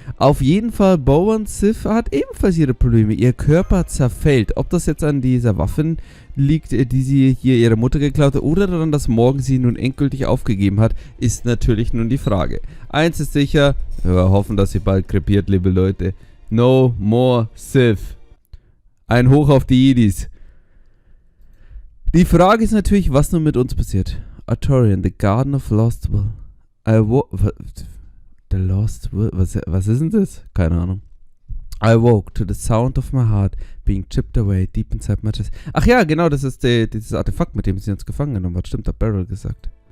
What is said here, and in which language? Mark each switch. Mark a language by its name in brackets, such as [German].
[German] Auf jeden Fall, Boban Sif hat ebenfalls ihre Probleme, ihr Körper zerfällt, ob das jetzt an dieser Waffen liegt, die sie hier ihrer Mutter geklaut hat, oder daran, dass Morgan sie nun endgültig aufgegeben hat, ist natürlich nun die Frage. Eins ist sicher, wir hoffen, dass sie bald krepiert, liebe Leute. [English] No more Sith. [German] Ein Hoch auf die Jedis. Die Frage ist natürlich, was nun mit uns passiert. [English] Artorian, the Garden of Lostbelt. The Lostbelt? [German] Was ist denn das? Keine Ahnung. [English] I woke to the sound of my heart being chipped away deep inside my chest. [German] Ach ja, genau, das ist dieses Artefakt, mit dem sie uns gefangen genommen hat. Stimmt, hat Beryl gesagt.